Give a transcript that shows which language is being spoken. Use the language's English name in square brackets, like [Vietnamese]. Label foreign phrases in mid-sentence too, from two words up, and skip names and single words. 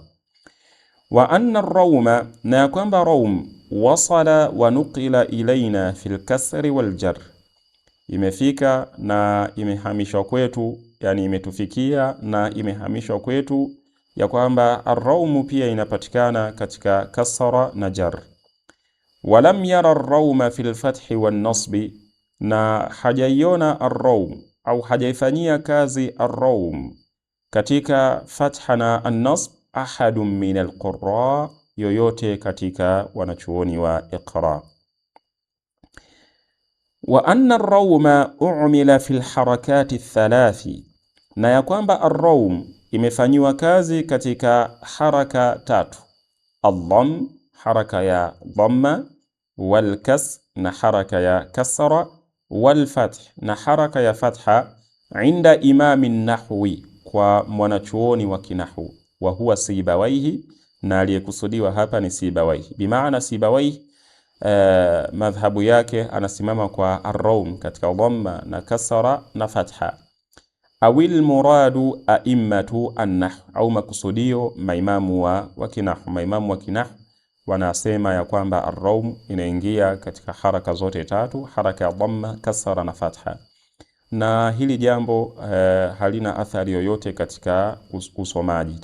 [Arabic] وأن الروم, [Swahili] na kwamba [Arabic] روم وصل ونقل إلينا في الكسر والجر, [Swahili] imefika na imehamishwa kwetu, yani imetufikia na imehamishwa kwetu, ya kwamba ar-rawm pia inapatikana katika kasra na jar. [Arabic] ولم ير الروم في الفتح والنصب, [Swahili] na hajaiona ar-rawm au hajaifanyia kazi ar-rawm katika fatha na an-nasb [Arabic] أحد من القراء, [Swahili] yoyote katika wanachuoni wa Iqra. [Arabic] وأن الروم أعمل في الحركات الثلاث, [Swahili] na ya kwamba ar-rawm imefanyiwa kazi katika haraka tatu: ad-dhamm, haraka ya dhamma, [Arabic] والكسر, [Swahili] na haraka ya kasra, [Arabic] والفتح, [Swahili] na haraka ya fatha, [Arabic] عند إمام النحو, [Swahili] kwa mwanachuoni wa kinahwu, [Arabic] وهو سيبويه, [Swahili] na aliyekusudiwa hapa ni Sibawaihi. Bimaana Sibawaihi madhhabu yake anasimama kwa ar-rawm katika dhamma na kasra na fatha. [Arabic] أو المراد أئمة النحو, [Swahili] au makusudio maimamu wa kinahwu. Maimamu wa kinahwu wanasema ya kwamba ar-rawm inaingia katika haraka zote tatu, haraka ya dhamma, kasra na fatha, na hili jambo halina athari yoyote katika usomaji.